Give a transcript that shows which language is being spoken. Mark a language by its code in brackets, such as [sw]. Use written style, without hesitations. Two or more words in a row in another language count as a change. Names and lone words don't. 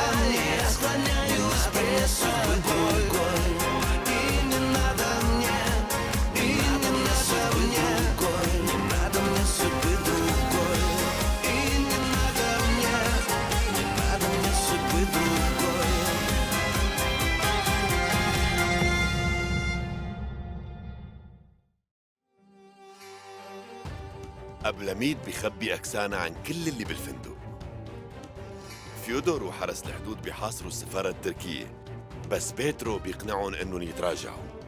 [ru] Я склоняюсь пред тобой. И не надо мне, и не надо мне, не надо мне судьбы другой. И не надо мне, не надо мне судьбы другой. [ar] أبلميد بيخبي أكسانا عن كل اللي بالفندق. فيودور وحرس الحدود بيحاصروا السفارة التركية، بس بيترو بيقنعهم إنهم يتراجعوا.